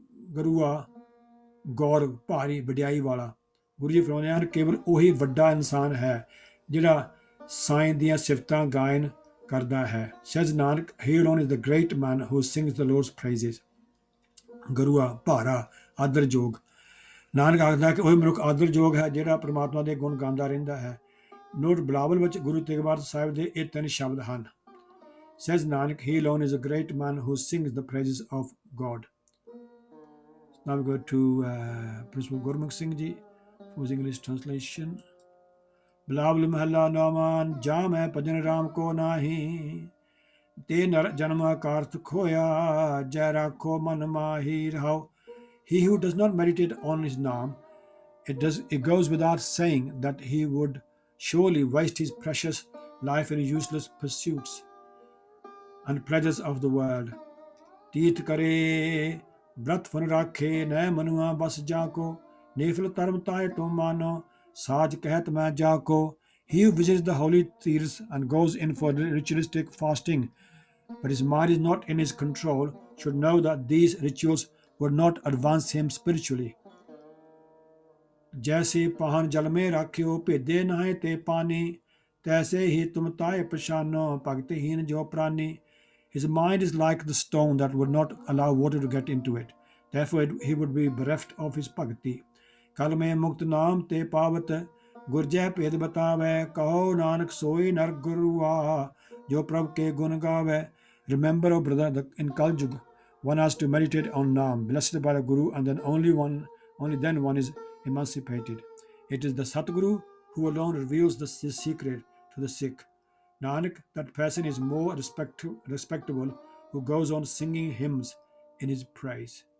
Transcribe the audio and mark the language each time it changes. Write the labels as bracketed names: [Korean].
[Punjabi] ਗੁਰੂਆ ਗੌਰਵ ਭਾਰੀ ਵਡਿਆਈ ਵਾਲਾ। ਗੁਰੂ ਜੀ ਫਰਮਾਉਂਦੇ ਹਨ ਕੇਵਲ ਉਹੀ ਵੱਡਾ ਇਨਸਾਨ ਹੈ ਜਿਹੜਾ ਸਾਈਂ ਦੀਆਂ ਸਿਫਤਾਂ ਗਾਇਨ ਕਰਦਾ ਹੈ। [English] Says Nanak, he alone is the great man who sings the Lord's praises. [Punjabi] ਗੁਰੂਆ ਭਾਰਾ ਆਦਰਯੋਗ। ਨਾਨਕ ਆਖਦਾ ਕਿ ਉਹ ਮਨੁੱਖ ਆਦਰਯੋਗ ਹੈ ਜਿਹੜਾ ਪਰਮਾਤਮਾ ਦੇ ਗੁਣ ਗਾਉਂਦਾ ਰਹਿੰਦਾ ਹੈ। ਨੋਟ ਬਿਲਾਵਲ ਵਿੱਚ ਗੁਰੂ ਤੇਗ ਬਹਾਦਰ ਸਾਹਿਬ ਦੇ ਇਹ ਤਿੰਨ ਸ਼ਬਦ ਹਨ। [English] Says Nanak, he alone is a great man who sings the praises of God. Now we go to Principal Gurmukh Singh Ji for his English translation. [Punjabi] Bilawal ਮਹੱਲਾ ਨੌਵਾਂ ਜਾ ਮੈਂ ਭਜਨ ਰਾਮ ਕੋ ਨਾਹੀ ਤੇ ਨਰ ਜਨਮ ਅਕਾਰਥ ਖੋਇਆ ਜੈ ਰਾਖੋ ਮਨ ਮਾਹੀ ਰਹਾਉ। [English] He who does not meditate on his name, it goes without saying that he would surely waste his precious life in useless pursuits and pleasures of the world. [Punjabi] ਤੀਰਥ ਕਰੇ ਬ੍ਰਤ ਫਨ ਰਾਖੇ ਨੈ ਮਨੁਆ ਬਸ ਜਾ ਕੋ ਨੇਫਲ ਧਰਮ ਤਾਏ ਤੋ ਮਾਨੋ ਸਾਜ ਕਹਿਤ ਮੈਂ ਜਾ ਕੋ। [English] He who visits the holy Tirths and goes in for ritualistic fasting, but his mind is not in his control, should know that these rituals would not advance him spiritually. [Hindi] जैसे पाहन जल में राख्यो भेदे नहाए ते पानी तैसे ही तुम ताए पछानो भक्तहीन जो प्राणी। [English] His mind is like the stone that would not allow water to get into it. Therefore he would be bereft of his bhakti. [Hindi] कल में मुक्त नाम ते पावत गुरजै भेद बतावै कहो नानक सोई नर गुरुआ जो प्रभु के गुण गावै। [English] Remember, O brother, in Kaljug, one has to meditate on Naam, blessed by the Guru, and then only then one is emancipated. It is the Satguru who alone reveals this secret to the sick. Nanak, that person is more respectable who goes on singing hymns in his praise.